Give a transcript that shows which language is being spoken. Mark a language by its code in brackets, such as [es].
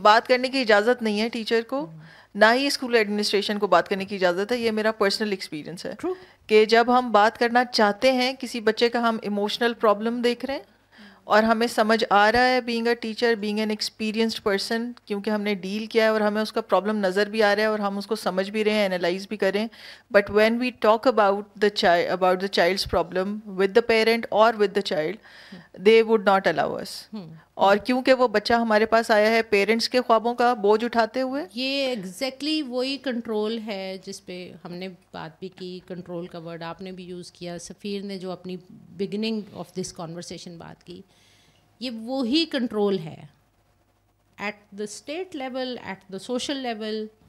[ur] بات کرنے کی اجازت نہیں ہے ٹیچر کو، نہ ہی اسکول ایڈمنسٹریشن کو بات کرنے کی اجازت ہے. یہ میرا پرسنل ایکسپیرینس ہے کہ جب ہم بات کرنا چاہتے ہیں کسی بچے کا، ہم ایموشنل پرابلم دیکھ رہے ہیں اور ہمیں سمجھ آ رہا ہے [en] being a teacher, being an experienced person, [ur] کیونکہ ہم نے ڈیل کیا ہے اور ہمیں اس کا پرابلم نظر بھی آ رہا ہے اور ہم اس کو سمجھ بھی رہے ہیں، انالائز بھی کر رہے ہیں. [en] But when we talk about the child's problem with the parent اور with the child, they would not allow us. [ur] اور کیونکہ وہ بچہ ہمارے پاس آیا ہے پیرنٹس کے خوابوں کا بوجھ اٹھاتے ہوئے. یہ ایگزیکٹلی وہی کنٹرول ہے جس پہ ہم نے بات بھی کی. کنٹرول کا ورڈ آپ نے بھی یوز کیا، سفیر نے جو اپنی [en] beginning of this conversation [ur] بات کی، یہ وہی کنٹرول ہے [en] At the state level, at the social level.